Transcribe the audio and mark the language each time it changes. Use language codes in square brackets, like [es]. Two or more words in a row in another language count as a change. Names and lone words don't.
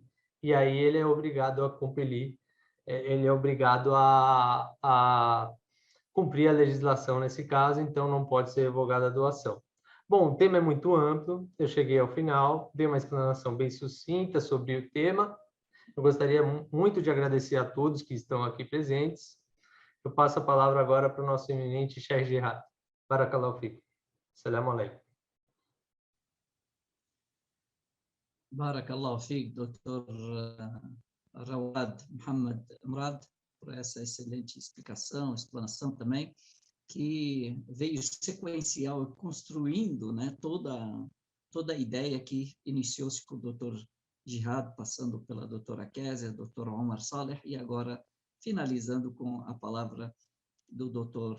[pt] E aí ele é obrigado a cumprir, ele é obrigado a cumprir a legislação nesse caso, então não pode ser revogada a doação. Bom, o tema é muito amplo, eu cheguei ao final, dei uma explanação bem sucinta sobre o tema. Eu gostaria muito de agradecer a todos que estão aqui presentes. Eu passo a palavra agora para o nosso eminente Sheikh Jihad. [ar] بارك الله فيكم. السلام عليكم. بارك الله فيك, [pt] Dr. Rawad Muhammad Murad, por essa excelente explanação também, que veio sequencial, construindo, né, toda a ideia que iniciou-se com o Dr. Jihad, passando pela doutora Kézia, Dr. Omar Saleh, e agora finalizando com a palavra do Dr.